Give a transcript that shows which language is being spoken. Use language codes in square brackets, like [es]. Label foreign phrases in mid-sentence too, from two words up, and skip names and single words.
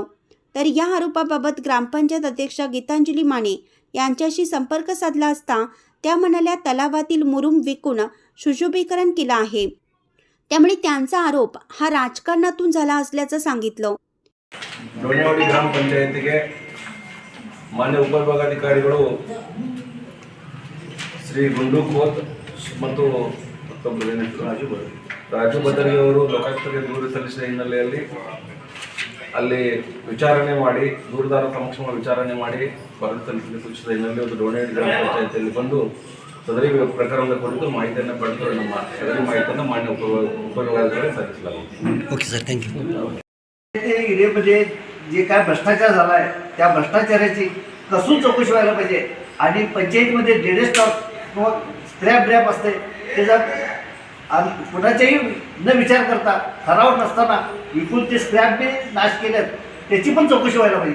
[mr] तर या आरोपाबाबत ग्रामपंचायत अध्यक्षा गीतांजली माने यांच्याशी संपर्क साधला असता त्या म्हणाल्या, तलावातील मुरुम विकून सुशोभीकरण केलं आहे, त्यामुळे त्यांचा आरोप हा राजकारणातून झाला असल्याचं सांगितलं। [kn] ढोणेवाडी ಗ್ರಾಮಪಂಚಾಯತಿಗೆ ಮಾನ್ಯ ಉಪವಿಭಾಗಾಧಿಕಾರಿಗಳು ಶ್ರೀ ಗುಂಡು ಖೋತ್ ಮತ್ತು ರಾಜು ಭದರ್ಗೆ ಅವರು ಲೋಕಾಯುಕ್ತರಿಗೆ ದೂರು ಸಲ್ಲಿಸಿದ ಹಿನ್ನೆಲೆಯಲ್ಲಿ ಅಲ್ಲಿ ವಿಚಾರಣೆ ಮಾಡಿ ದೂರುದಾರ ಸಮಕ್ಷಮ ವಿಚಾರಣೆ ಮಾಡಿ ವರದಿ ಸಲ್ಲಿಸಲು ಸೂಚಿಸಿದ ಹಿನ್ನೆಲೆಯಲ್ಲಿ ಒಂದು ಢೋಣೇವಾಡಿ ಗ್ರಾಮ ಪಂಚಾಯತಿಯಲ್ಲಿ ಬಂದು ಸದರಿ ಪ್ರಕರಣದ ಕುರಿತು ಮಾಹಿತಿಯನ್ನು ಪಡೆದು ನಮ್ಮ ಸದರಿ ಮಾಹಿತಿಯನ್ನು ಮಾನ್ಯ ಉಪವಿಭಾಗಾಧಿಕಾರಿಗೆ ಸಲ್ಲಿಸಲಾಗಿದೆ। [en] OK sir, thank you. [mr] एरियामध्ये जे काय भ्रष्टाचार झाला आहे त्या भ्रष्टाचाराची कसून चौकशी व्हायला पाहिजे आणि पंचायतीमध्ये ड्रेनेज स्टॉक किंवा स्क्रॅप असते त्याचा कुणाच्याही न विचार करता ठराव नसताना विकून ते स्क्रॅपने नाश केल्यात त्याची पण चौकशी व्हायला पाहिजे।